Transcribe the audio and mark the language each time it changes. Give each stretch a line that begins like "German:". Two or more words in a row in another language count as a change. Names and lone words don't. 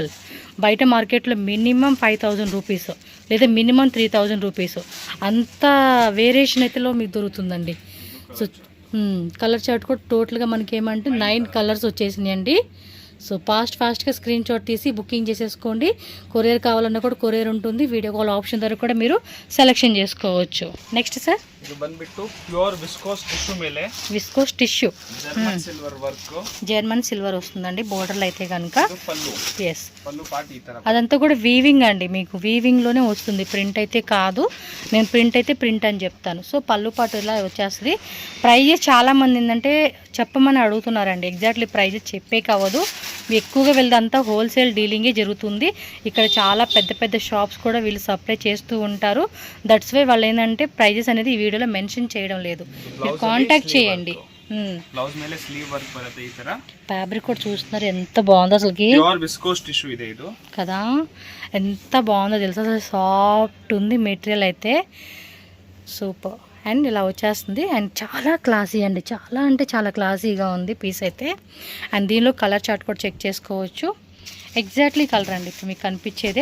Telugu: బయట మార్కెట్లో
English: minimum 5,000 rupees
Telugu: లేదా
English: minimum 3,000 rupees
Telugu: అంత వేరియేషన్ అయితేలో మీకు దొరుకుతుందండి.
English: so color chart
Telugu: కూడా టోటల్గా మనకి ఏమంటే 9 కలర్స్ వచ్చేసినాయండి. సో ఫాస్ట్గా
English: screen shot
Telugu: తీసి బుకింగ్ చేసేసుకోండి. కొరియర్ కావాలన్నా కూడా కొరియర్ ఉంటుంది.
English: video call option
Telugu: ద్వారా కూడా మీరు సెలెక్షన్ చేసుకోవచ్చు.
English: next sir,
Kannada: ಇದು ಬಂದ್ಬಿಟ್ಟು
English: pure viscose tissue
Kannada: ಮೇಲೆ
English: viscose tissue, German silver work. German silver
Telugu: వస్తుందండి బోర్డర్లు అయితే కనుక. పల్లు. ఎస్, పల్లు పార్ట్ ఈ ತರ. అదంతా కూడా వీవింగ్ అండి, మీకు వీవింగ్లోనే వస్తుంది, ప్రింట్ అయితే కాదు. నేను ప్రింట్ అని చెప్తాను. సో పళ్ళు పాటు ఇలా వచ్చేస్తుంది. ప్రైజెస్ చాలామంది ఏంటంటే చెప్పమని అడుగుతున్నారండి.
English: exactly prices
Telugu: చెప్పే కావదు, ఎక్కువగా వీళ్ళదంతా
English: wholesale dealing
Telugu: జరుగుతుంది. ఇక్కడ చాలా పెద్ద పెద్ద షాప్స్ కూడా వీళ్ళు సప్లై చేస్తూ ఉంటారు.
English: that's why
Telugu: వాళ్ళు ఏంటంటే ప్రైజెస్ అనేది ఈ వీడియోలో మెన్షన్ చేయడం లేదు. మీరు కాంటాక్ట్ చేయండి.
Kannada: బ్లౌజ్ ಮೇಲೆ
English: sleeve work
Kannada: ಬರುತ್ತೆ ಈ ತರ.
Telugu: ఫ్యాబ్రిక్ కూడా చూస్తున్నారు ఎంత బాగుందో అసలుకి.
English: pure viscose tissue
Kannada: ಇದೆ ಇದು
Telugu: కదా, ఎంత బాగుందో తెలుసా, అసలు సాఫ్ట్ ఉంది మెటీరియల్ అయితే, సూపర్. అండ్ ఇలా వచ్చేస్తుంది. అండ్ చాలా క్లాసీ అండి, చాలా అంటే చాలా క్లాసీగా ఉంది పీస్ అయితే. అండ్ దీనిలో
English: color chart
Telugu: కూడా చెక్ చేసుకోవచ్చు.
English: exactly color
Telugu: అండి ఇప్పుడు మీకు కనిపించేదే.